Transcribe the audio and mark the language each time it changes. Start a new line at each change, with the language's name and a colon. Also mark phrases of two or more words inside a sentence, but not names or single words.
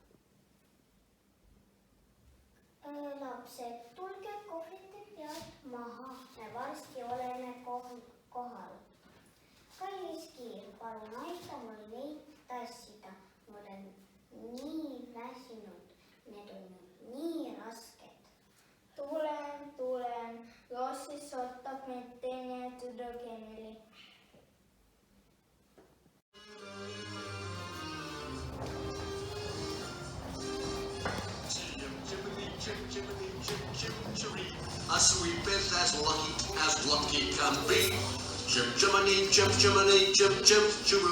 Estonian: Lapsed, tulge kohvite pealt maha, me varsti oleme kohal. Kallis Kirr, palun aita mul neid tassida. Ma olen nii väsinud, need on nii rasked. Tulen. Lossis ootab meid teine tüdruk Emily.
English: A sweep is as lucky can be. Chim chimney, chim chiroo.